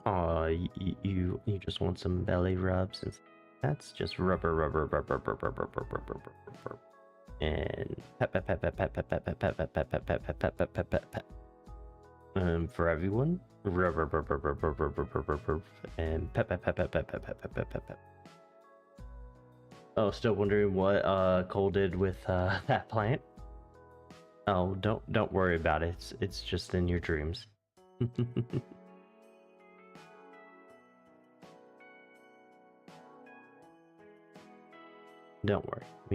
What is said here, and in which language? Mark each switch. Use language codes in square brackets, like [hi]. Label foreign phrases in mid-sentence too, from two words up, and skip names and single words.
[en] Aw, you just want some belly rubs, and that's just rubber, rubber, rubber, rubber, rubber, rubber, rubber, rubber, and pet, pet, pet, pet, pet, pet, pet, pet, pet, pet, pet, pet, pet, pet, pet, pet, pet, pet. For everyone, rubber, rubber, rubber, rubber, rubber, rubber, and pet, pet, pet, pet, pet, pet, pet, pet, pet, pet, pet. Oh, still wondering what Cole did with that plant? Oh, don't worry about it. It's just in your dreams. Don't worry.